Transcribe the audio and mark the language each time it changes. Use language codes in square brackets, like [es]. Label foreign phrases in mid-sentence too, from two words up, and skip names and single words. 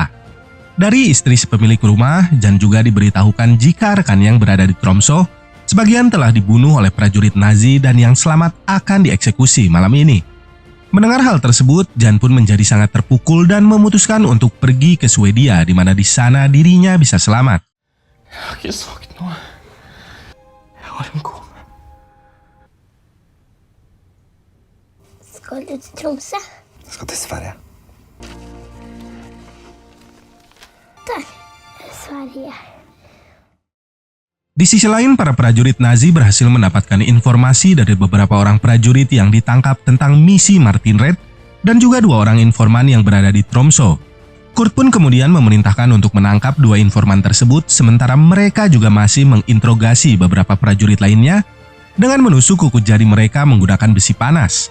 [id] Dari istri si pemilik rumah, Jan juga diberitahukan jika rekan yang berada di Tromsø sebagian telah dibunuh oleh prajurit Nazi dan yang selamat akan dieksekusi malam ini. Mendengar hal tersebut, Jan pun menjadi sangat terpukul dan memutuskan untuk pergi ke Swedia, di mana di sana dirinya bisa selamat. [no] Jeg har ikke sagt noe. Jeg har en kone. Skal du til Tromsø? Jeg skal til Sverige. Der er Sverige. [id] Di sisi lain, para prajurit Nazi berhasil mendapatkan informasi dari beberapa orang prajurit yang ditangkap tentang misi Martin Red dan juga 2 orang informan yang berada di Tromsø. Kurt pun kemudian memerintahkan untuk menangkap 2 informan tersebut, sementara mereka juga masih menginterogasi beberapa prajurit lainnya dengan menusuk kuku jari mereka menggunakan besi panas.